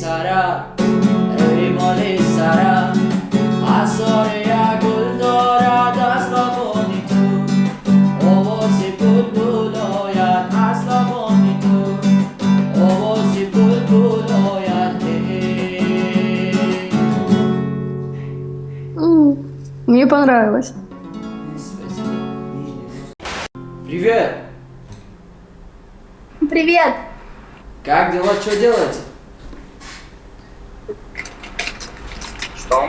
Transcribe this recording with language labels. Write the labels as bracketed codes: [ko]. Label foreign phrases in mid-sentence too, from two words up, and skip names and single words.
[tg] сара азори як гул дорад аз лабони ту овози булбул ояд аз лабони ту овози булбул ояд [ru] Мне понравилось. Привет! Привет. Как дела? Что делаете? Что?